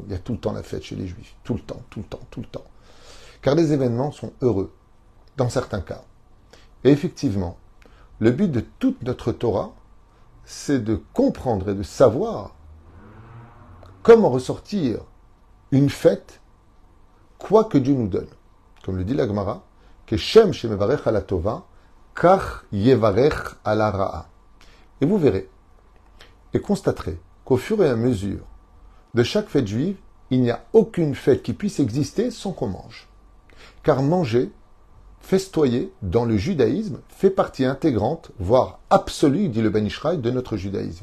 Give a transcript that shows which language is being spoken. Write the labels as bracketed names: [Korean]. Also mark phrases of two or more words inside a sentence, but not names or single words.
[French] Il y a tout le temps la fête chez les juifs. Tout le temps, tout le temps, tout le temps. Car les événements sont heureux, dans certains cas. Et effectivement, le but de toute notre Torah, c'est de comprendre et de savoir comment ressortir une fête, quoi que Dieu nous donne. Comme le dit la Gemara, que [Hebrew] שם שמברך על טובה, כך יברך על רעה. [French] Et vous verrez et constaterez qu'au fur et à mesure de chaque fête juive, il n'y a aucune fête qui puisse exister sans qu'on mange. Car manger, festoyer, dans le judaïsme, fait partie intégrante, voire absolue, dit le Ben Ishraï, de notre judaïsme.